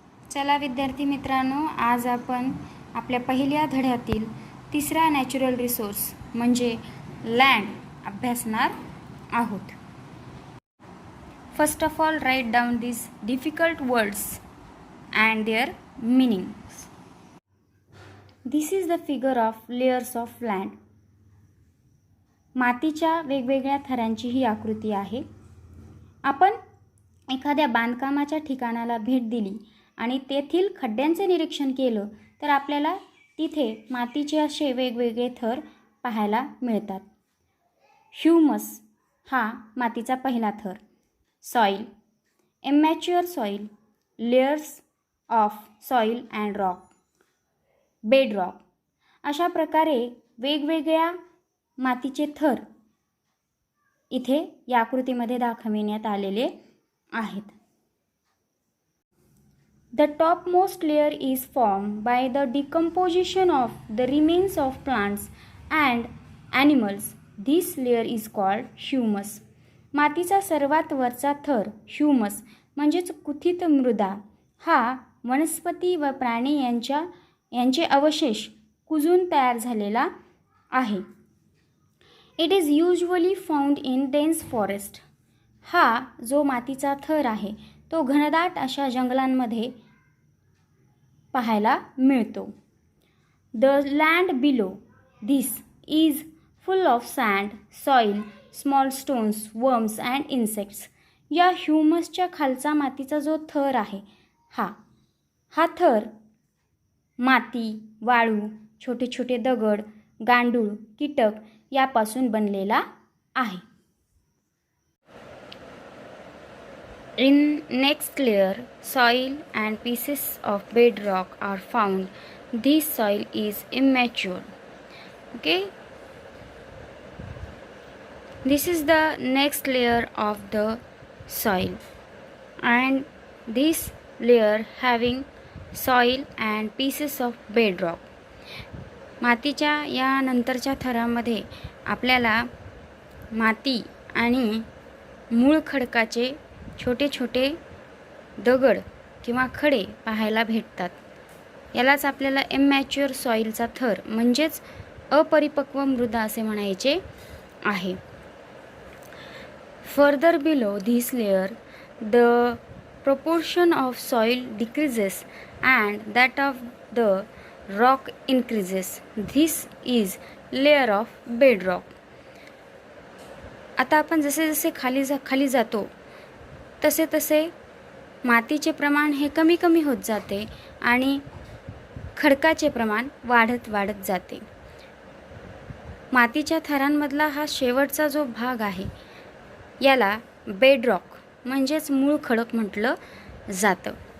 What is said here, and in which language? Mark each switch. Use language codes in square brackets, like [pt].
[mr] चला विद्यार्थी मित्रांनो, आज आपण आपल्या पहिल्या धड्यातील तिसरा नॅचरल रिसोर्स म्हणजे लँड अभ्यासणार आहोत. [en] First of all, write down these difficult words and their meanings. This is the figure of layers of land. [mr] मातीच्या वेगवेगळ्या थरांची ही आकृती आहे. आपण एखाद्या बांधकामाच्या ठिकाणाला भेट दिली आणि तेथील खड्ड्यांचे निरीक्षण केलं तर आपल्याला तिथे मातीचे असे वेगवेगळे थर पाहायला मिळतात. ह्यूमस हा मातीचा पहिला थर. [en] Soil, immature soil, layers of soil and rock, bedrock. [mr] अशा प्रकारे वेगवेगळ्या मातीचे थर इथे या आकृतीमध्ये दाखविण्यात आलेले आहेत. [en] The topmost layer is formed by the decomposition of the remains of plants and animals. This layer is called humus. [mr] मातीचा सर्वात वरचा थर ह्यूमस म्हणजेच कुथित मृदा हा वनस्पती व प्राणी यांचे अवशेष कुजून तयार झालेला आहे. [en] It is usually found in dense forest. [mr] हा जो मातीचा थर आहे तो घनदाट अशा जंगलांमध्ये पाहायला मिळतो. [en] The land below this is full of sand, soil, small stones, worms and insects. [mr] या ह्यूमसच्या खालचा मातीचा जो थर आहे हा थर माती, वाळू, छोटे छोटे दगड, गांडूळ, कीटक यापासून बनलेला आहे. [en] In next layer, soil and pieces of bedrock are found. This soil is immature. Okay. This is the next layer of the soil, and this layer having soil and pieces of bedrock. [mr] मातीच्या या नंतरच्या थरामध्ये आपल्याला माती आणि मूळ खडकाचे छोटे छोटे दगड किंवा खडे पाहायला भेटतात. यालाच आपल्याला इमॅच्युअर सॉईलचा थर म्हणजेच अपरिपक्व मृदा असे म्हणायचे आहे. [en] Further below this layer the proportion of soil decreases and that of the rock increases. This is layer of bedrock. [mr] आता आपण जसे जसे खाली जातो तसे तसे मातीचे प्रमाण हे कमी कमी होत जाते आणि खडकाचे प्रमाण वाढत जाते. मातीच्या थरांमधला हा शेवटचा जो भाग आहे याला बेडरॉक म्हणजेच मूळ खडक म्हटलं जातं.